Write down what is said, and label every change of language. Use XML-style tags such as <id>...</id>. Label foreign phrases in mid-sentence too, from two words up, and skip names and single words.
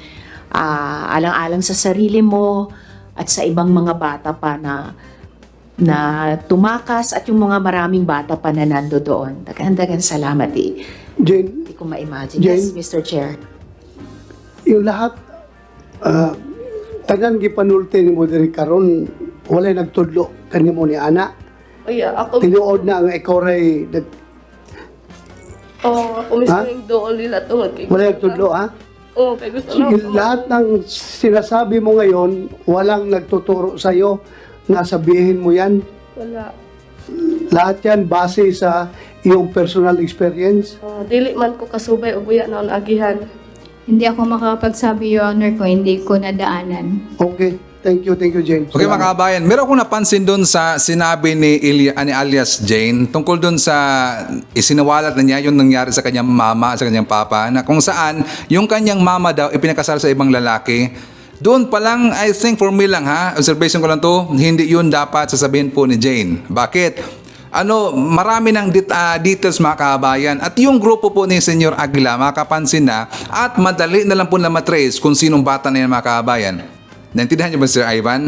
<tl>Alang-alang sa sarili mo at sa ibang mga bata pa na tumakas at yung mga maraming bata pa na nando doon.</tl> <ceb>Dagan salamat eh.</ceb> <tl>Jane, Hindi ko ma-imagine. Jane?</tl> <en>Yes, Mr. Chair.</en> <tl>yung lahat,</tl> <ceb>tanan gipanulti ni mo diri karon walay nagtudlo kanimo ni ana. Ako, Tinuod na ang ikaw ray</ceb> <tl>mismo yung doon nila</tl> <ceb>tungod kay walay nagtudlo, ha? Oo, kay gusto</ceb> <tl>Sige, lahat ng sinasabi mo ngayon, walang nagtuturo sa'yo na sabihin mo yan. Wala. Lahat yan base sa iyong</tl> <en>personal experience.</en> <ceb>Dili man ko kasubay o buya na agihan.</ceb> <tl>Hindi ako makapagsabi,</tl> <en>Your Honor,</en> <tl>kung hindi ko nadaanan.</tl> <en>Okay. Thank you, James.</en> <tl>Okay mga kabayan, meron akong napansin doon sa sinabi ni alias Jane tungkol doon sa isinawalat na niya yung nangyari sa kanyang mama at sa kanyang papa na kung saan yung kanyang mama daw ipinakasal sa ibang lalaki. Doon pa lang,</tl> <en>I think for me</en> <tl>lang observation ko lang to, hindi yun dapat sasabihin po ni Jane. Bakit? Marami ng details mga kabayan at yung grupo po ni Senyor Aguila makapansin na at madali na lang po na matrace kung sinong bata na yan mga kabayan. Naintindihan niyo ba, Sir Ivan?</tl>